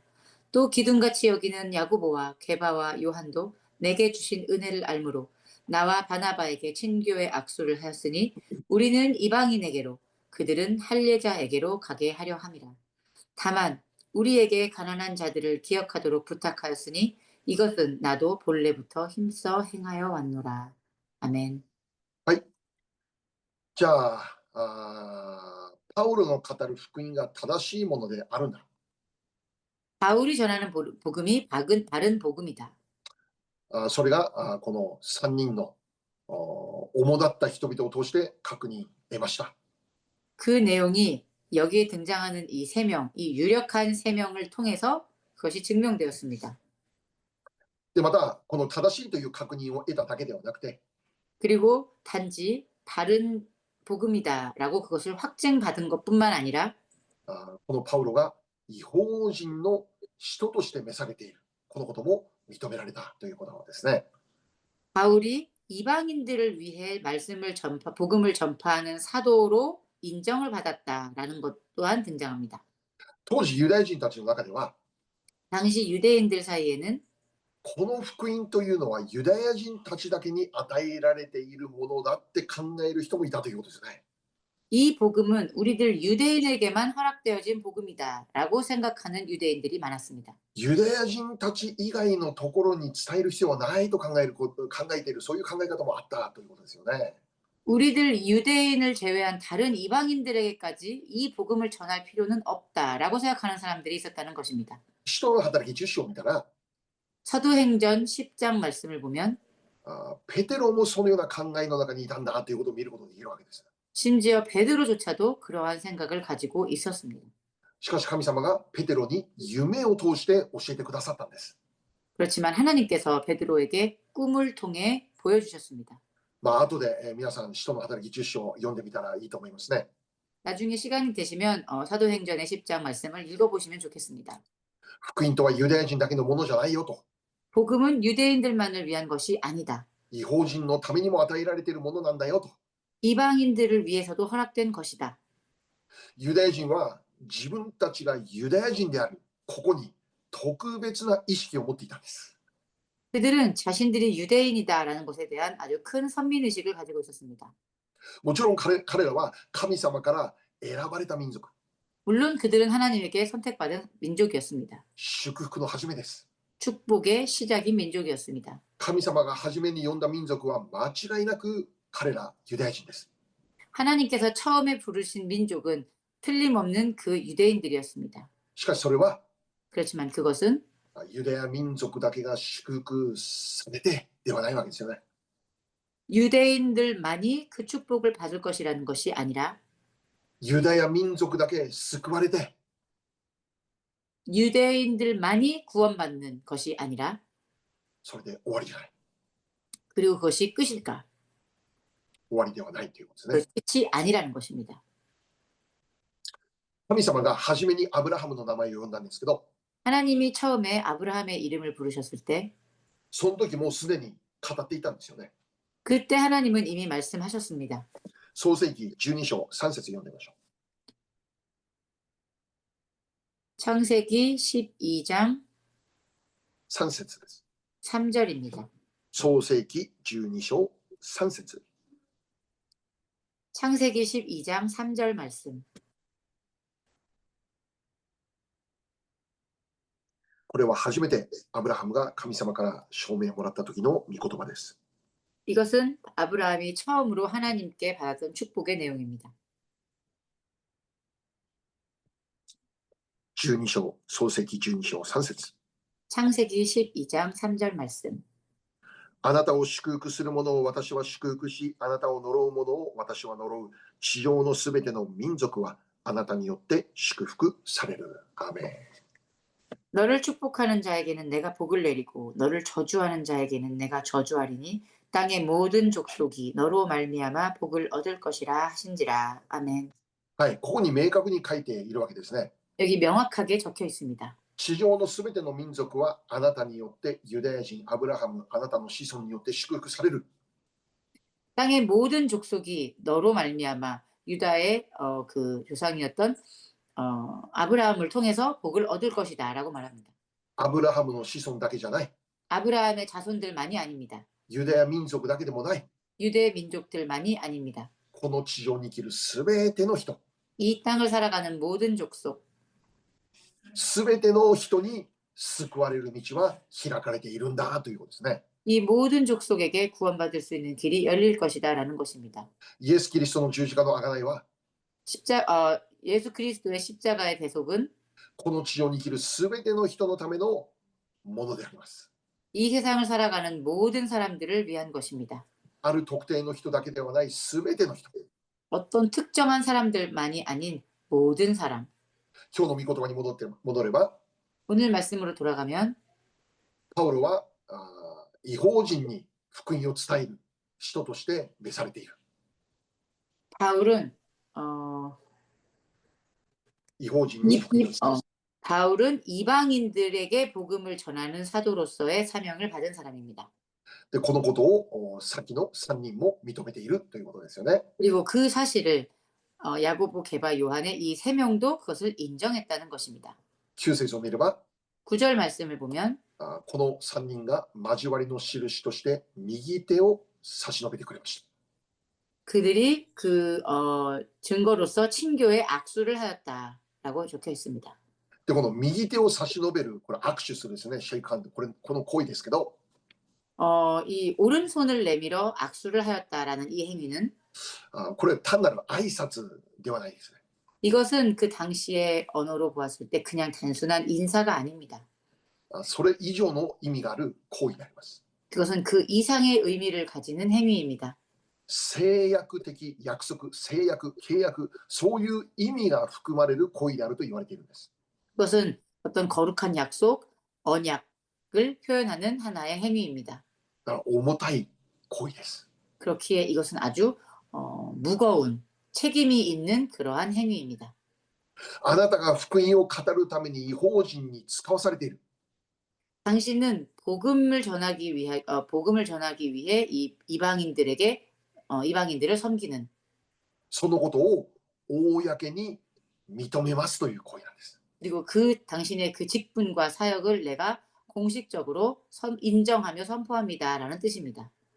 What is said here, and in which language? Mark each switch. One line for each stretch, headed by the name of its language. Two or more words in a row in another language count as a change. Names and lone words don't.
Korean: 또 기둥같이 여기는 야고보와 게바와 요한도 내게 주신 은혜를 알므로 나와 바나바에게 친교의 악수를 하였으니 우리는 이방인에게로 그들은 할례자에게로 가게 하려 함이라. 다만 우리에게 가난한 자들을 기억하도록 부탁하였으니 이것은 나도 본래부터 힘써 행하여 왔노라. 아멘.
Japanese: じゃパウロの語る福音が正しいものであるなら、
Korean: 바울이 전하는 복음이 바른 복음이다.
Japanese: それがこの3人の主だった人々を通して確認得ました。
Korean: 그 내용이 여기에 등장하는 이 세 명, 이 유력한 세 명을 통해서 그것이 증명되었습니다.
Japanese: で、また、この正しいという確認を得ただけではなくて、
Korean: 그리고 단지 바른 복음이다라고 그것을 확증받은 것뿐만 아니라
Japanese: このパウロが異邦人の使徒として召されている、このことも認められたということですね。
Korean: 바울이 이방인들을 위해 복음을 전파하는 사도로 인정을 받았다라는 것 또한 등장합니다.
Japanese: 当時ユダヤ人たちの中では、
Korean: 당시 유대인들 사이에는
Japanese: この福音というのはユダヤ人たちだけに与えられているものだって考える人もいたということですね。
Korean: 이 복음은 우리들 유대인에게만 허락되어진 복음이다라고 생각하는 유대인들이 많았습니다.
Japanese: ユダヤ人たち以外のところに伝える必要はないと考えている、そういう考え方もあったということですよね。
Korean: 우리들 유대인을 제외한 다른 이방인들에게까지 이 복음을 전할 필요는 없다라고 생각하는 사람들이 있었다는 것입니다.
Japanese: 使徒の働き10章を見たら、
Korean: 사도행전 10장 말씀을 보면
Japanese: ペテロもそのような考えの中にいたんだということを見ることができるわけです。
Korean: 심지어 베드로조차도 그러한 생각을 가지고 있었습니다.
Japanese: しかし神様がペテロに夢を通して教えてくださったんです。
Korean: 그렇지만 하나님께서 베드로에게 꿈을 통해 보여주셨습니다.
Japanese: 後で皆さん使徒の働き10章を読んでみたらいいと思いますね。
Korean: 나중에 시간이 되시면 사도행전의 10장 말씀을 읽어보시면 좋겠습니다.
Japanese: 福音とはユダヤ人だけのものじゃないよと。
Korean: 복음은 유대인들만을 위한 것이 아니다.
Japanese: 異邦人のためにも与えられているものなんだよと。
Korean: 이방인들을 위해서도 허락된 것이다.
Japanese: ユダヤ人は自分たちがユダヤ人であるここに特別な意識を持っていたんです。
Korean: 그들은 자신들이 유대인이다라는 것에 대한 아주 큰 선민의식을 가지고 있었습니다.
Japanese: もちろん彼らは神様から選ばれた民族、
Korean: 물론 그들은 하나님에게 선택받은 민족이었습니다.
Japanese: 祝福の始めです。
Korean: 축복의 시작인 민족이었습니다.
Japanese: 神様が初めに呼んだ民族は間違いなく彼らユダヤ人です。
Korean: 하나님께서 처음에 부르신 민족은 틀림없는 그 유대인들이었습니다.
Japanese: しかしそれは
Korean: 그렇지만 그것은
Japanese: ユダヤ民族だけが祝福されてではないわけですよね。
Korean: 유대인들만이 그 축복을 받을 것이라는 것이 아니라
Japanese: ユダヤ民族だけ救われて
Korean: 유대인들만이 구원받는 것이 아니라
Japanese: それで終わりじゃない。
Korean: 그리고 그것이 끝일까?
Japanese: 終わりではないということですね。
Korean: 그것이 끝이 아니라는 것입니다.
Japanese: 神様が初めにアブラハムの名前を呼んだんですけど、
Korean: 하나님이 처음에 아브라함의 이름을 부르셨을 때
Japanese: その時もうすでに語っていたんですよね。
Korean: 그때 하나님은 이미 말씀하셨습니다.
Japanese: 創世記12章3節読んでみましょう。
Korean: 창세기 12장
Japanese: 3 節です。
Korean: 3절입니다.
Japanese: 創世記12章3節。
Korean: 창세기 12장 3절 말씀.
Japanese: これは初めてアブラハムが神様から証明をもらった時の御言葉です。
Korean: 이것은 아브라함이 처음으로 하나님께 받았던 축복의 내용입니다.
Japanese: 12 章、創世記12章3節。
Korean: 창세기 12장 3절 말씀.
Japanese: あなたを祝福する者を私は祝福し、あなたを呪う者を私は呪う。地上のすべての民族はあなたによって祝福される。アーメン。
Korean: 너를 축복하는 자에게는 내가 복을 내리고 너를 저주하는 자에게는 내가 저주하리니 땅의 모든 족속이 너로 말미암아 복을 얻을 것이라 하신지라. 아멘.
Japanese: はい、ここに明確に書いているわけですね。
Korean: 여기 명확하게 적혀 있습니다.
Japanese: 地上のすべての民族はあなたによってユダヤ人アブラハム、あなたの子孫によって祝福される。
Korean: 땅의 모든 족속이 너로 말미암아 유다의 그 조상이었던 아브라함을 통해서 복을 얻을 것이다라고 말합니다.
Japanese: アブラハムの子孫だけじゃない。
Korean: 아브라함의 자손들만이 아닙니다.
Japanese: ユダヤ民族だけでもない。
Korean: 유대 민족들만이 아닙니다.
Japanese: この地上に生きるすべての人、
Korean: 이 땅을 살아가는 모든 족속,
Japanese: すべての人に救われる道は開かれているんだということですね。
Korean: 이 모든 족속에게 구원받을 수 있는 길이 열릴 것이다라는 것입니다.
Japanese: イエス・キリストの十字架の贖いは、
Korean: 예수 그리스도의 십자가의 대속은
Japanese: この地上に生きるすべての人のためのものであります。
Korean: 이 세상을 살아가는 모든 사람들을 위한 것입니다.
Japanese: ある特定の人だけではないすべての人。
Korean: 어떤 특정한 사람들만이 아닌 모든 사람.
Japanese: 今日の御言葉に戻れば、
Korean: 오늘 말씀으로 돌아가면
Japanese: パウロは異邦人に福音を伝える人として召されている。
Korean: 바울은
Japanese: 異邦人に福音を伝える。
Korean: 바울은 이방인들에게 복음을 전하는 사도로서의 사명을 받은 사람입니다.
Japanese: で、このことを先の3人も認めているということですよね。
Korean: 그리고 그 사실을 야고보, 게바, 요한의 이 세 명도 그것을 인정했다는 것입니다.
Japanese: 9 節を見れば、
Korean: 9절 말씀을 보면
Japanese: この3人が交わりの印として右手を差し伸べてくれました。
Korean: 그들이 그 증거로서 친교에 악수를 하였다라고 적혀 있습니다.
Japanese: で、この右手を差し伸べる、これ握手するですね、シェイクハンド、この行為ですけど、
Korean: 이 오른손을 내밀어 악수를 하였다라는 이 행위는
Japanese: これ単なる挨拶ではないですね。
Korean: 이것은 그 당시의 언어로 보았을 때 그냥 단순한 인사가 아닙니다.
Japanese: それ以上の意味がある行為であります。
Korean: 그것은 그 이상의 의미를 가지는 행위입니다.
Japanese: 制約的約束、制約、契約、そういう意味が含まれる行為であると言われているんです。
Korean: 그것은 어떤 거룩한 약속, 언약을 표현하는 하나의 행위입니다.
Japanese: だから重たい行為です。
Korean: 그렇기에 이것은 아주 무거운 책임이 있는 그러한 행위입니다.
Japanese: あなたが福音を語るために異邦人に使わされている。
Korean: 당신은 복음을 전하기 위해 이 이방인들에게 이방인들을 섬기는
Japanese: そのことを公に認めますという行為なんです。
Korean: 그리고 그 당신의 그 직분과 사역을 내가 공식적으로 인정하며 선포합니다라는 뜻입니다.